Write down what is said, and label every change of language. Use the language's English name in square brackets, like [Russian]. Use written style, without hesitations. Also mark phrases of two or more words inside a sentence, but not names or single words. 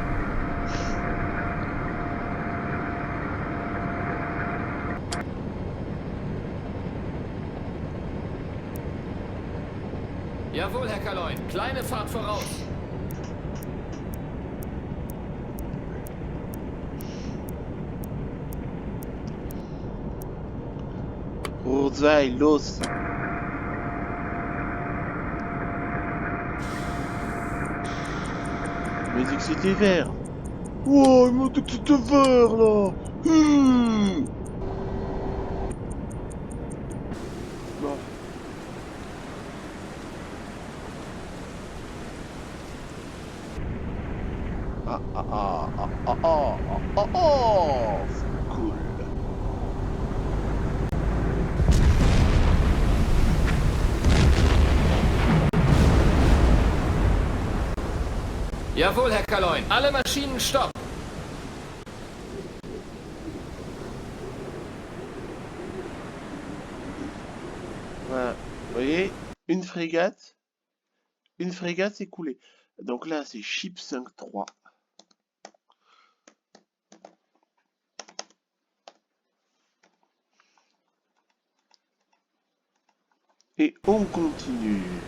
[German] Jawohl, Herr Kaloin. Kleine Fahrt voraus. Rurdza et Los. [French] Il m'a dit que c'était vert. Oh, il m'a dit que c'était vert là. Bon. Ah ah ah ah ah ah ah ah, c'est cool. [German] Jawohl, Herr Kaloin. Alle Maschinen stopp. [French] Voilà. Vous voyez, une frégate s'est coulée. Donc là, c'est Ship 5-3. Et on continue.